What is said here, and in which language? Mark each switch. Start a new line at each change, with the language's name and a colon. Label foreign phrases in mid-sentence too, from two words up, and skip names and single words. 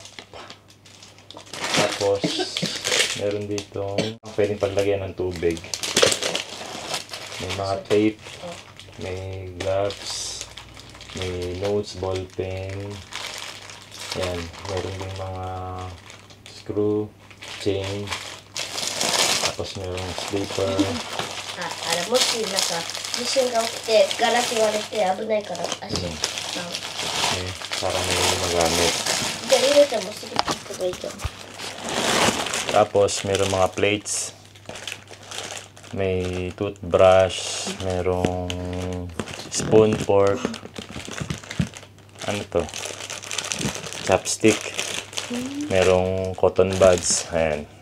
Filipino: Tapos, meron dito pwedeng paglagyan ng tubig. May mga tape, may gloves, may notes, ballpen. Yan, meron din mga screw, chain, tapos merong slipper.
Japanese: あれもしなんか地震が起きてガラス割れて危ないから足、
Filipino: para may magamit.
Japanese: じゃあ入れてもすぐ切ってもいいと思う。
Filipino: Tapos meron mga plates. May toothbrush, merong spoon, fork, ano to? Chopstick, merong
English: cotton buds,
Filipino: ayan.